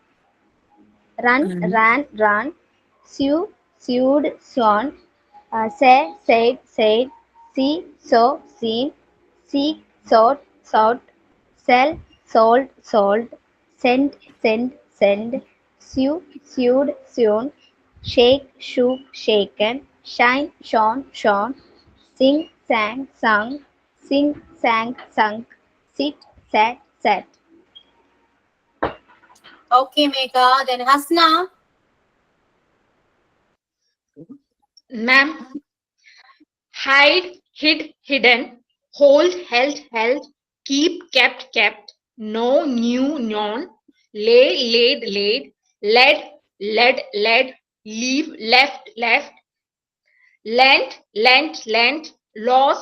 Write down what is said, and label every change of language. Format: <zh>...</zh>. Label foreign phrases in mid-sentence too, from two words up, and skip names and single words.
<en>run, sew, sewed, sewn, say, said, said, see, saw, seen, seek, sought, sought, sell, sold, sold, send, sent, send, sew, sewed, sewn, shake, shook, shaken, shine, shone, shone, sing, sang, sung, sing, sang, sunk, sit, sat, sat. ഓക്കെ മേഘ, then ഹസ്ന. Ma'am, hide, hid, hidden, hold, held, held, keep, kept, kept, know, knew, known, lay, laid, laid, led, led, led, leave, left, left, lent, lent, lent, lost,</en>